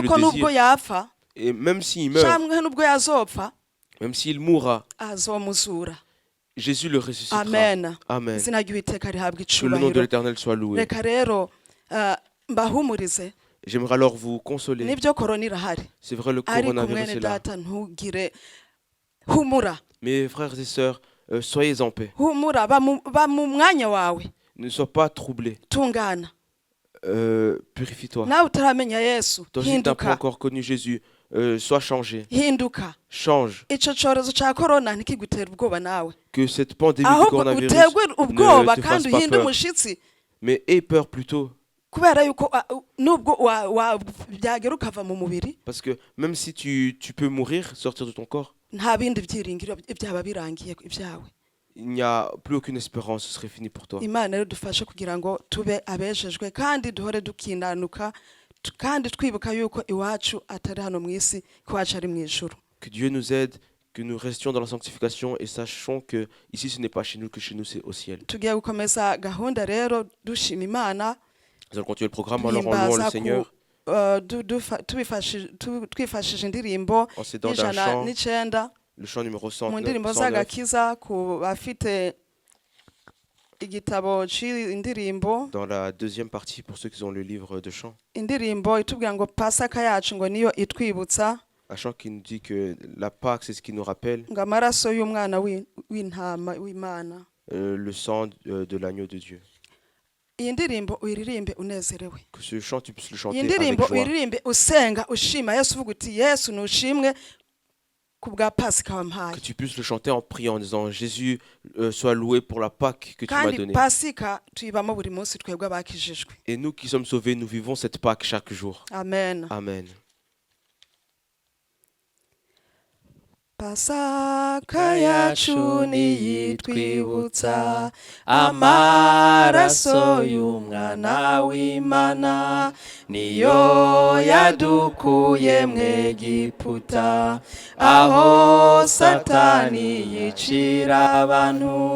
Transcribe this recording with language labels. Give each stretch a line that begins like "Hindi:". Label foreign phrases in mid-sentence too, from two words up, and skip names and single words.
Rundi: yuko nubwo
French: désire,
Rundi: yapfa
French: et même s'il meurt,
Rundi: cyangwa nubwo yazopfa
French: même s'il mourra,
Rundi: azomuzura.
French: Jésus le ressuscitera.
Rundi: Amen.
French: Amen.
Rundi: Izina ry'Uwiteka rihabwa
French: Que le nom de
Rundi: icubahiro.
French: l'Éternel soit loué.
Rundi: Reka rero mbahumurize,
French: J'aimerais alors vous consoler.
Rundi: nibyo korona irahari,
French: C'est vrai, le
Rundi: ariko
French: coronavirus
Rundi: mwene
French: est là.
Rundi: data ntugire, humura,
French: Mes frères et sœurs, soyez en paix.
Rundi: humura, ba mu mwanya wawe,
French: Ne sois pas troublés.
Rundi: tungana.
French: Purifie-toi.
Rundi: Nawe utaramenya Yesu,
French: Toi aussi, tu n'as pas
Rundi: hinduka,
French: encore connu Jésus. Sois changé.
Rundi: hinduka.
French: Change.
Rundi: Ico cyorezo cya korona ntikigutere ubwoba nawe,
French: Que cette pandémie du
Rundi: ahubwo
French: coronavirus
Rundi: uterwe ubwoba
French: ne te fasse
Rundi: kandi
French: pas
Rundi: uhinde
French: peur.
Rundi: umushitsi,
French: Mais aie peur plutôt.
Rundi: kubera yuko nubwo byagera ukava mu mubiri
French: Parce que même si tu peux mourir, sortir de ton corps,
Rundi: nta bindi byiringiro byaba birangiye ibyawe.
French: il n'y a plus aucune espérance, ce serait fini pour toi.
Rundi: Imana rero dufashe kugira ngo tube abejejwe kandi duhore dukinanuka kandi twibuka yuko iwacu atari hano mu isi, ko iwacu ari mu ijuru.
French: Que Dieu nous aide, que nous restions dans la sanctification et sachons que ici ce n'est pas chez nous, que chez nous c'est au ciel.
Rundi: Tugiye gukomeza gahunda rero dushima Imana,
French: Nous allons continuer le programme alors en louant le Seigneur,
Rundi: twifashishije indirimbo
French: en s'aidant d'un
Rundi: y'ijana
French: chant,
Rundi: n'icyenda
French: le chant numéro
Rundi: mu ndirimbo
French: 109.
Rundi: z'agakiza ku bafite igitabo cy'indirimbo,
French: Dans la deuxième partie, pour ceux qui ont le livre de chant,
Rundi: indirimbo itubwira ngo pasaka yacu ngo niyo itwibutsa
French: un chant qui nous dit que la Pâque, c'est ce qui nous rappelle
Rundi: ngo amaraso y'umwana w'intama w'Imana.
French: le sang de l'agneau de Dieu.
Rundi: Iyi ndirimbo uyiririmbe unezerewe,
French: Que ce chant, tu puisses le chanter
Rundi: iyi
French: avec
Rundi: ndirimbo
French: joie.
Rundi: uyiririmbe usenga ushima Yesu, uvuga uti Yesu nushimwe ku bwa pasika
French: Que
Rundi: wampaye.
French: tu puisses le chanter en priant, en disant Jésus, sois loué pour la Pâque que tu m'as
Rundi: Kandi
French: donnée.
Rundi: pasika tuyibamo buri munsi twebwe abakijijwe.
French: Et nous qui sommes sauvés, nous vivons cette Pâque chaque jour.
Rundi: Amen.
French: Amen.
Rundi: Pasaka yacu niyitwibutsa amaraso y'umwana w'Imana, niyo yadukuye mu Egiputa aho Satani yicira abantu.